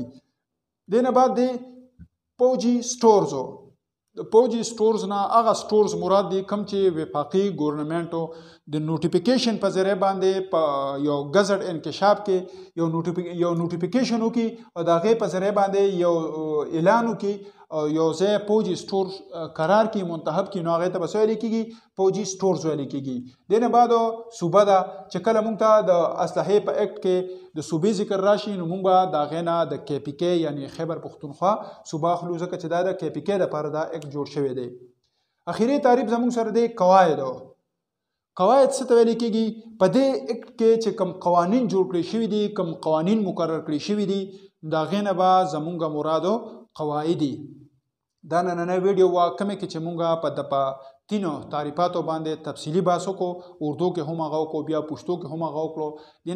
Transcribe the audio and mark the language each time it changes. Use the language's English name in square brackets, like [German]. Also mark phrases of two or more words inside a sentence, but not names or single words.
[Pashto] دې نه بعد دی پوجي سټورزو د پوجي سټورز نه هغه سټورز مراد دي کوم چې وفاقي ګورنمنټو د نوټیفیکیشن په ذریعه باندې په یو غزټ انکشاف کې یو نوټیفیکیشن وکړي او د هغې په ذریعه باندې یو اعلان وکړي او یو ځای پوجي سټور قرار کړي منتخب کړي نو هغې ته به څه ویلې کېږي پوجي سټورز ویلې کېږي. دې نه بعد صوبه ده چې کله مونږ ته د اسلحې په ایکټ کې د صوبې ذکر راشي نو مونږ به د هغې نه د کے پی کے یعنی خیبر پختونخوا صوبه اخلو ځکه چې دا د کے پی کے دپاره دا ایکټ جوړ شوی دی. اخري تعریف زموږ سره دی قواعد څه ته ویلې کېږي په دې ایکټ کې چې کوم قوانین جوړ کړي شوي دي کوم قوانین مقرر کړي شوي دي د هغې نه به زموږ مرادو قواعد دي. دا نننۍ ویډیو وه کومې کې چې مونږ په دپه 3 تعریفاتو باندې تفصیلي بحث وکړو اردو کې هم هغه وکړو بیا پښتو کې هم هغه وکړو.